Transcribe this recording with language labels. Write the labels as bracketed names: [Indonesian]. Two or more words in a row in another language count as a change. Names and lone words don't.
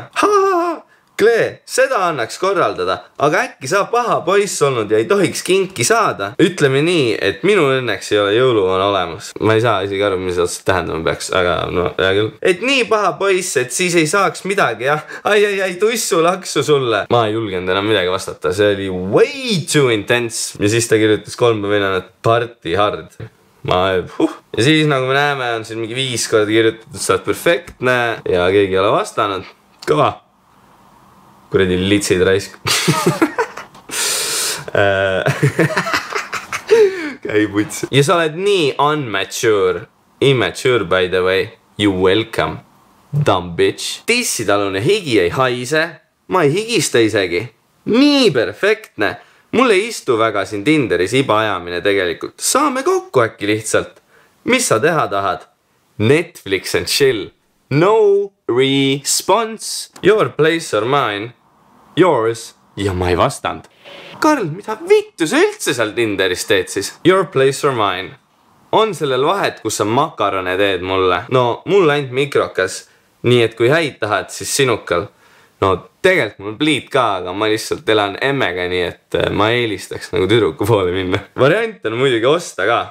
[Estonian] Klee, seda annaks korraldada. Aga äkki sa paha poiss olnud ja ei tohiks kinki saada? Ütleme nii, et minu õnneks ei ole jõuluvan olemas. Ma ei saa isegi aru, mis otseselt tähendama peaks. Aga no, hea küll. Et nii paha poiss, et siis ei saaks midagi, jah. Ai, tussu laksu sulle. Ma ei julgenud enam midagi vastata. See oli [English] way too intense. [Estonian] Ja siis ta kirjutas 3 päeva enne, et [English] party hard. [Estonian] Ja siis nagu me näeme, on siin mingi 5 korda kirjutatud, sa oled perfektne ja keegi ei ole vastanud. Kõva. Kuredi litsid raisk. Käi puts. Ja sa oled nii unmature. [English] Immature by the way. You welcome. Dumb bitch. [Estonian] Tissitalune higi ei haise. Ma ei higista isegi. Nii perfektne. Mul ei istu väga siin Tinderis iba ajamine tegelikult. Saame kokku äkki lihtsalt. Mis sa teha tahad? [English] Netflix and chill. No response. Your place or mine. Yours. [Estonian] Ja ma ei vastanud. Karl, mida vittu sa üldse seal Tinderis teed siis? [English] Your place or mine. [Estonian] On sellel vahet, kus sa makarone teed mulle? No, mul ainult mikrokas. Nii et kui häid tahad, siis sinukal. No, tegelikult mul pliit ka, aga ma lihtsalt elan emmega, nii et ma eelistaks nagu tüdruku poole minna. Variant on muidugi osta ka.